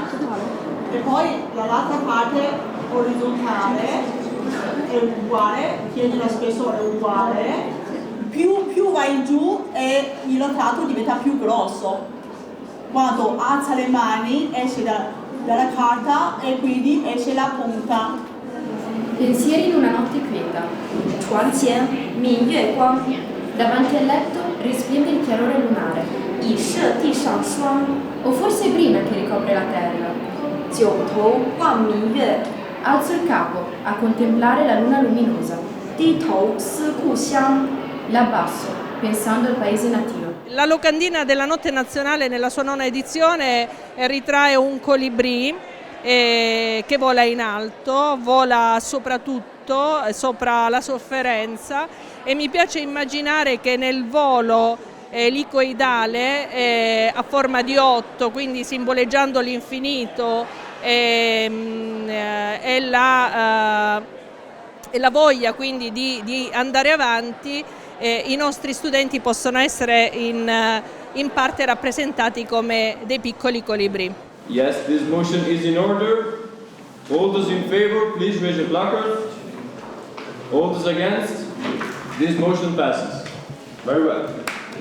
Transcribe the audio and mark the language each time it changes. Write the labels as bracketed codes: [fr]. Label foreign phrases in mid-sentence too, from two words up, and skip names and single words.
[it] E poi dall'altra parte orizzontale è uguale, tieni lo spessore uguale, più vai giù e il rotato diventa più grosso. Quando alza le mani esce dalla carta e quindi esce la punta. Pensieri in una notte quieta. [zh] 床前明月光， [it] Davanti al letto risplende il chiarore lunare. [zh] 已射地上霜。 [it] O forse prima che ricopre la terra. [zh] 九头望明月， [it] Alzo il capo a contemplare la luna luminosa. [zh] 低头思故乡。 [it] L'abbasso, pensando al paese natio. La locandina della Notte Nazionale nella sua 9ª edizione ritrae un colibrì che vola in alto, vola soprattutto sopra la sofferenza, e mi piace immaginare che nel volo elicoidale a forma di 8, quindi simboleggiando l'infinito e la voglia quindi di andare avanti, i nostri studenti possono essere in parte rappresentati come dei piccoli colibrì. [en] Yes, this motion is in order. All those in favor, please raise your placard. All those against, this motion passes. Very well.